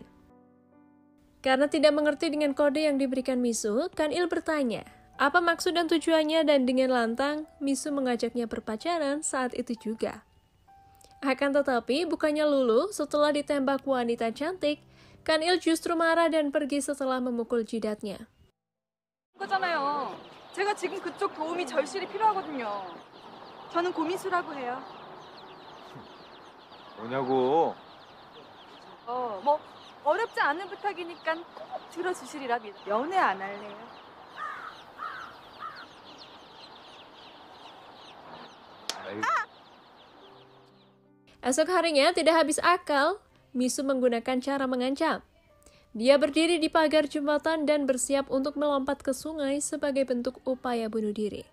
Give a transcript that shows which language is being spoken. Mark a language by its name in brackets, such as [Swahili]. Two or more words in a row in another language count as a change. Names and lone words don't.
[Indonesian] Karena tidak mengerti dengan kode yang diberikan Misu, Kan Il bertanya, apa maksud dan tujuannya, dan dengan lantang, Misu mengajaknya berpacaran saat itu juga. Akan tetapi, bukannya luluh setelah ditembak wanita cantik, Kan Il justru marah dan pergi setelah memukul jidatnya. [Korean] 거잖아요. 제가 지금 그쪽 도움이 절실히 필요하거든요. 저는 고민수라고 해요. 뭐냐고. 뭐 어렵지 않은 부탁이니까 꼭 들어주시리라 믿어. 연애 안 할래요? [Indonesian] Esok harinya tidak habis akal, Misu menggunakan cara mengancam. Dia berdiri di pagar jembatan dan bersiap untuk melompat ke sungai sebagai bentuk upaya bunuh diri.